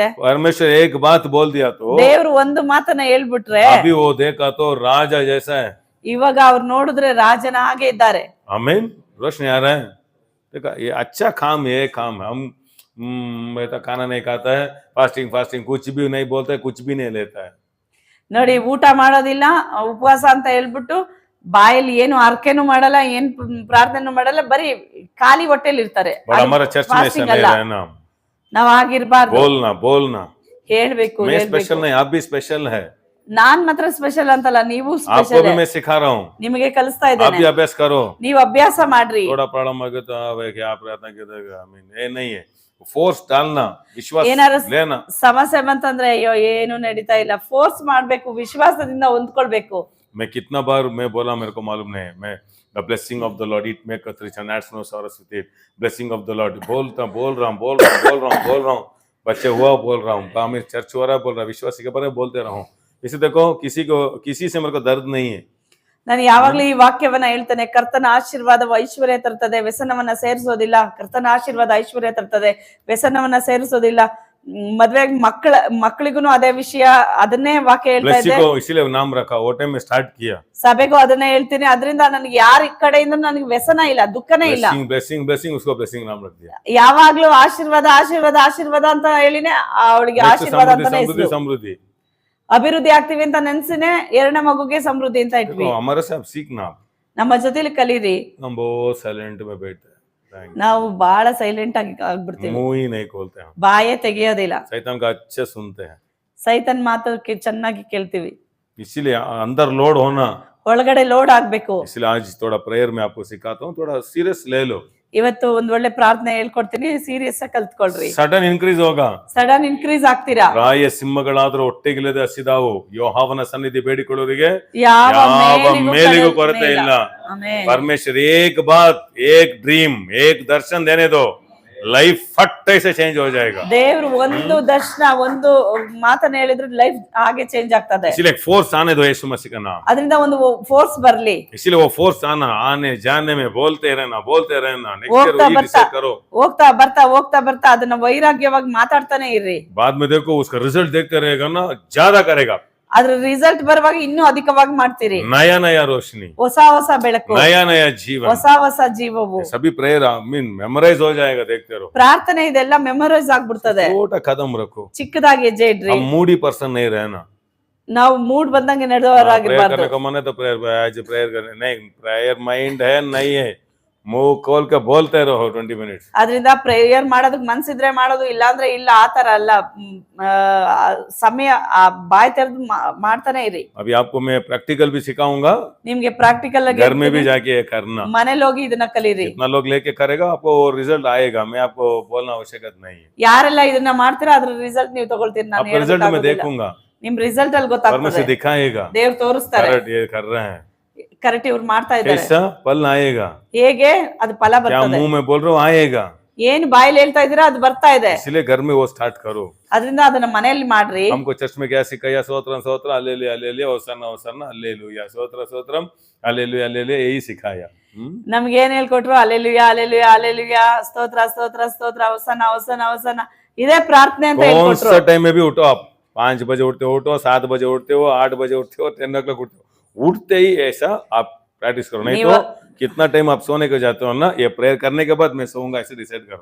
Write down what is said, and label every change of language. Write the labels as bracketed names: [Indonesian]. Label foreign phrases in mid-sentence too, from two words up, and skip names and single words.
[Hindi] परमेश्वर एक बात बोल दिया तो [Kannada] ದೇವ್ರು ಒಂದು ಮಾತನ್ನ ಹೇಳ್ಬಿಟ್ರೆ [Hindi] अभी वो देखा तो राजा जैसा है। [Kannada] ಇವಾಗ ಅವ್ರು ನೋಡಿದ್ರೆ ರಾಜನ ಹಾಗೆ ಇದ್ದಾರೆ. [Hindi] आमीन, रोशनी आ रहा है। देखा, ये अच्छा काम, ये काम हम तो खाना नहीं खाता है, फास्टिंग कुछ भी नहीं बोलता है, कुछ भी नहीं लेता है। [Kannada] ನೋಡಿ, ಊಟ ಮಾಡೋದಿಲ್ಲ, ಉಪವಾಸ ಅಂತ ಹೇಳ್ಬಿಟ್ಟು ಬಾಯಲ್ಲಿ ಏನು ಅರ್ಕೆನೂ ಮಾಡಲ್ಲ, ಏನ್ ಪ್ರಾರ್ಥನೆ ಮಾಡಲ್ಲ, ಬರೀ ಖಾಲಿ ಹೊಟ್ಟೆಲಿ ಇರ್ತಾರೆ. [Hindi] बट हमारा चर्च में ऐसा नहीं रहना, [Kannada] ನಾವ್ ಆಗಿರ್ಬಾರ್ದು. [Hindi] बोलना [Kannada] ಹೇಳ್ಬೇಕು. [Hindi] मैं स्पेशल नहीं, आप भी स्पेशल है। [Kannada] ನಾನ್ ಮಾತ್ರ ಸ್ಪೆಷಲ್ ಅಂತಲ್ಲ, ನೀವು [Hindi] आपको [Kannada] ಸ್ಪೆಷಲ್. [Hindi] भी मैं सिखा रहा हूँ, [Kannada] ನಿಮಗೆ ಕಲಿಸ್ತಾ [Hindi] आप [Kannada] ಇದ್ದೇನೆ, [Hindi] भी अभ्यास करो। [Kannada] ನೀವು अभ्यास ಮಾಡ್ರಿ. [Hindi] थोड़ा प्रॉब्लम आ गया तो क्या प्रार्थना की, आमीन, ये नहीं है। फोर्स डालना, विश्वास [Kannada] ಏನಾದ್ರು [Hindi] लेना। [Kannada] ಸಮಸ್ಯೆ ಬಂತಂದ್ರೆ ಅಯ್ಯೋ ಏನು ನಡೀತಾ ಇಲ್ಲ, ಫೋರ್ಸ್ ಮಾಡ್ಬೇಕು, ವಿಶ್ವಾಸದಿಂದ ಹೊಂದ್ಕೊಳ್ಬೇಕು. [Hindi] मैं कितना बार मैं बोला मेरे को मालूम नहीं, मैं [English] the blessing of the Lord it make a rich and adds no sorrows with it, blessing of the Lord [Hindi] बोल रहा हूँ, बच्चे हुआ बोल रहा हूँ, काम में चर्च हो रहा है बोल रहा, विश्वासी के बारे में बोलते रहा हूँ। इसे देखो, किसी से मेरे को दर्द नहीं है। [Kannada] ನಾನು ಯಾವಾಗ್ಲೂ ಈ ವಾಕ್ಯವನ್ನ ಹೇಳ್ತೇನೆ, ಕರ್ತನ ಆಶೀರ್ವಾದವು ಐಶ್ವರ್ಯ ತರ್ತದೆ, ವ್ಯಸನವನ್ನ ಸೇರಿಸೋದಿಲ್ಲ. ಕರ್ತನ ಆಶೀರ್ವಾದ ಐಶ್ವರ್ಯ ತರ್ತದೆ, ವ್ಯಸನವನ್ನ ಸೇರಿಸೋದಿಲ್ಲ. ಮದ್ವೆ ಮಕ್ಕಳಿಗೂ ಅದೇ ವಿಷಯ, ಅದನ್ನೇ ವಾಕ್ಯ ಹೇಳ್ತಾ [Hindi] ब्लेसिंग [Kannada] ಇದೆ. [Hindi] को इसीलिए नाम रखा, वो टाइम में स्टार्ट किया। [Kannada] ಸಭೆಗೂ ಅದನ್ನೇ ಹೇಳ್ತೀನಿ, ಅದರಿಂದ ನನಗೆ ಯಾರ ಕಡೆಯಿಂದ ನನಗೆ ವ್ಯಸನ ಇಲ್ಲ, ದುಃಖನೇ ಇಲ್ಲ. [Hindi] ब्लेसिंग उसको ब्लेसिंग नाम रख दिया। [Kannada] ಯಾವಾಗ್ಲೂ ಆಶೀರ್ವಾದ ಅಂತ ಹೇಳಿನೇ ಅವಳಿಗೆ ಆಶೀರ್ವಾದ ಅಂತಾನೆ ಹೆಸರು. [Hindi] समृद्धि [Kannada] ಅಭಿವೃದ್ಧಿ ಆಗ್ತೀವಿ ಅಂತ ನೆನ್ಸಿನೇ ಎರಡನೇ ಮಗುಗೆ ಸಮೃದ್ಧಿ ಅಂತ ಇಟ್ವಿ. [Hindi] हमारे से आप सीखना, [Kannada] ನಮ್ಮ ಜೊತೆಲಿ ಕಲೀರಿ. [Hindi] हम बहुत साइलेंट में बैठते हैं, [Kannada] ನಾವು ಬಹಳ ಸೈಲೆಂಟ್ ಆಗಿ ಆಗ್ಬಿಡ್ತೀವಿ, [Hindi] मुंह ही नहीं खोलते हैं, [Kannada] ಬಾಯೇ ತೆಗೆಯೋದಿಲ್ಲ. [Hindi] शैतान का अच्छे सुनते हैं, [Kannada] ಸೈತನ್ ಮಾತು ಚೆನ್ನಾಗಿ ಕೇಳ್ತೀವಿ. [Hindi] इसीलिए अंदर लोड होना, [Kannada] ಒಳಗಡೆ ಲೋಡ್ ಆಗ್ಬೇಕು. [Hindi] इसलिए आज थोड़ा प्रेयर में आपको सिखाता हूँ, थोड़ा सीरियस ले लो। [Kannada] ಇವತ್ತು ಒಂದ್ ಒಳ್ಳೆ ಪ್ರಾರ್ಥನೆ ಹೇಳ್ಕೊಡ್ತೀನಿ, ಸೀರಿಯಸ್ ಆಗಿ ಕಲ್ತ್ಕೊಳ್ರಿ. [English] sudden increase [Hindi] होगा. [English] sudden increase [Kannada] ಆಗ್ತೀರಾ. ರಾಯ ಸಿಂಹಗಳಾದರೂ ಒಟ್ಟೆಗಿಲ್ಲದೆ ಹಸಿದಾವು, ಯೋಹಾವನ ಸನ್ನಿಧಿ ಬೇಡಿಕೊಳ್ಳೋರಿಗೆ ಯಾವ ಯಾವ ಮೇಲಿಗೂ ಕಡೆ ಕೊರತೆ ಇಲ್ಲ. ಆಮೆನ್. [Hindi] परमेश्वर एक बात, एक ड्रीम, एक दर्शन देने दो, लाइफ फट से चेंज हो जाएगा. [Kannada] ದೇವ್ರು ಒಂದು ದರ್ಶನ, ಒಂದು ಮಾತನ್ನ ಹೇಳಿದ್ರೆ ಲೈಫ್ ಹಾಗೆ ಚೇಂಜ್ ಆಗ್ತದೆ. [Hindi] इसीलिए फोर्स आने दो यीशु मसीह का नाम. [Kannada] ಅದರಿಂದ ಒಂದು ಫೋರ್ಸ್ ಬರ್ಲಿ. [Hindi] इसीलिए वो फोर्स आने जाने में बोलते रहना नेक्स्ट [Kannada] ಹೋಗ್ತಾ [Hindi] ईयर [Kannada] ಬರ್ತಾ [Hindi] डिसाइड करो. [Kannada] ಹೋಗ್ತಾ ಬರ್ತಾ ಅದನ್ನ ವೈರಾಗ್ಯವಾಗಿ ಮಾತಾಡ್ತಾನೆ ಇರ್ರಿ. [Hindi] बाद में देखो उसका रिजल्ट देखते रहेगा ना, ज्यादा करेगा. [Kannada] ಅದ್ರ ರಿಸಲ್ಟ್ ಬರುವಾಗ ಇನ್ನೂ ಅಧಿಕವಾಗಿ ಮಾಡ್ತೀರಿ. [Hindi] नया नया रोशनी, [Kannada] ಹೊಸ ಬೆಳಕು, [Hindi] नया नया जीवन, [Kannada] ಹೊಸ ಜೀವವು. [Hindi] सभी [English] prayer memorize [Hindi] हो जाएगा. देखते रहो. [Kannada] ಪ್ರಾರ್ಥನೆ ಇದೆಲ್ಲ ಮೆಮೊರೈಸ್ ಆಗ್ಬಿಡ್ತದೆ. [Hindi] छोटा कदम रखो. [Kannada] ಚಿಕ್ಕದಾಗಿ ಹೆಜ್ಜೆ ಇಡ್ರಿ. [Hindi] हम [English] moody person [Hindi] नहीं रहना. [Kannada] ನಾವು ಮೂಡ್ ಬಂದಂಗೆ [Hindi] प्रेयर [Kannada] ನಡೆದವರಾಗಿರ್ಬಾರ್ದು. [Hindi] करने को मन है तो प्रेयर करने नहीं. [English] prayer mind [Hindi] है नहीं है, मुंह खोल के बोलते रहो 20 मिनट्स. [Kannada] ಆದ್ರಿಂದ ಪ್ರೇಯರ್ ಮಾಡೋದಕ್ ಮನ್ಸಿದ್ರೆ ಮಾಡೋದು, ಇಲ್ಲ ಅಂದ್ರೆ ಇಲ್ಲ. ಆತರ ಅಲ್ಲ, ಸಮಯ ಬಾಯ್ ತೆರೆದು ಮಾಡ್ತಾನೆ ಇರಿ. [Hindi] अभी आपको मैं प्रैक्टिकल भी सिखाऊंगा. [Kannada] ನಿಮ್ಗೆ ಪ್ರಾಕ್ಟಿಕಲ್ ಆಗಿ [Hindi] घर में भी जाके ये करना. [Kannada] ಮನೇಲಿ ಹೋಗಿ ಇದನ್ನ ಕಲೀರಿ. [Hindi] जितना लोग लेके करेगा आपको वो रिजल्ट आएगा. मैं आपको बोलना आवश्यकता नहीं है. [Kannada] ಯಾರೆಲ್ಲ ಇದನ್ನ ಮಾಡ್ತೀರಾ ಅದ್ರ ರಿಸಲ್ಟ್ ನೀವು ತಗೊಳ್ತೀರಿ. ನಾನು [Hindi] आपका रिजल्ट मैं देखूंगा. [Kannada] ನಿಮ್ ರಿಸಲ್ಟ್ ಅಲ್ಲಿ [Hindi] परमेश्वर [Kannada] ಗೊತ್ತಾಗ್ತದೆ. [Hindi] दिखाएगा. [Kannada] ದೇವ್ರು ತೋರಿಸ್ತಾರೆ. [Hindi] करेक्ट ये कर रहे हैं. [Kannada] ಕರೆಕ್ಟ್ ಇವ್ರು ಮಾಡ್ತಾ ಇದ್ದಾರೆ. [Hindi] कैसा फल आएगा. [Kannada] ಹೇಗೆ ಅದು ಫಲ [Hindi] क्या [Kannada] ಬರ್ತದೆ. [Hindi] मुंह में बोल रहा हूँ आएगा. [Kannada] ಏನ್ ಬಾಯಲ್ಲಿ ಹೇಳ್ತಾ ಇದೀರಾ ಅದು ಬರ್ತಾ ಇದೆ. [Hindi] इसलिए घर में वो स्टार्ट करो. [Kannada] ಅದರಿಂದ ಅದನ್ನ ಮನೆಯಲ್ಲಿ ಮಾಡ್ರಿ. [Hindi] हमको चर्च में क्या सिखाया? स्तोत्रम स्तोत्र हालेलुया होसन्ना होसन्ना हालेलुया, स्तोत्र स्तोत्रम हालेलुया यही सिखाया. [Kannada] ನಮ್ಗೆ ಏನ್ ಹೇಳ್ಕೊಟ್ರು? ಅಲ್ಲೆಲುಯಾ ಅಲ್ಲೆಲುಯಾ ಅಲ್ಲೆಲುಯಾ, ಸ್ತೋತ್ರ ಸ್ತೋತ್ರ ಸ್ತೋತ್ರ, ಹೊಸನ ಹೊಸನ ಹೊಸನ, ಇದೇ ಪ್ರಾರ್ಥನೆ ಅಂತ [Hindi] कौन [Kannada] ಹೇಳ್ಕೊಟ್ರು. [Hindi] सा टाइम में भी उठो आप. 5 बजे उठते हो, 7 बजे उठते हो, 8 बजे उठते हो, 10 o'clock उठते हो. उठते ही ऐसा आप प्रैक्टिस करो. नहीं तो कितना टाइम आप सोने को जाते हो ना, ये प्रेयर करने के बाद मैं सोऊंगा ऐसे डिसाइड करो.